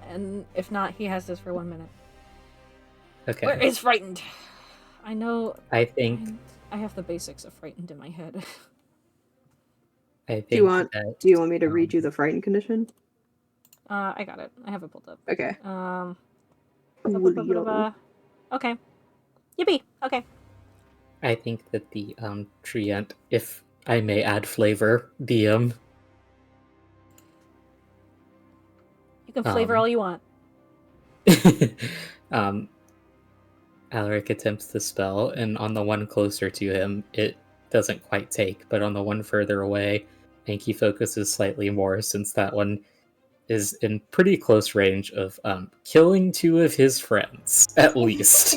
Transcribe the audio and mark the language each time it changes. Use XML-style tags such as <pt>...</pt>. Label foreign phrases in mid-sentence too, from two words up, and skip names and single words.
<en>And if not, he has this for 1 minute. Okay. Where is frightened? I know. I think I have the basics of frightened in my head. I think Do you want that, do you want me to read you the frightened condition? I got it. I have it pulled up. Okay. Ba-ba-ba-ba-ba. Okay. Yippee. Okay. I think that the treant, if I may add flavor, the You can flavor all you want. Alaric attempts the spell, and on the one closer to him, it doesn't quite take, but on the one further away, I think he focuses slightly more, since that one is in pretty close range of killing 2 of his friends, at least.</en>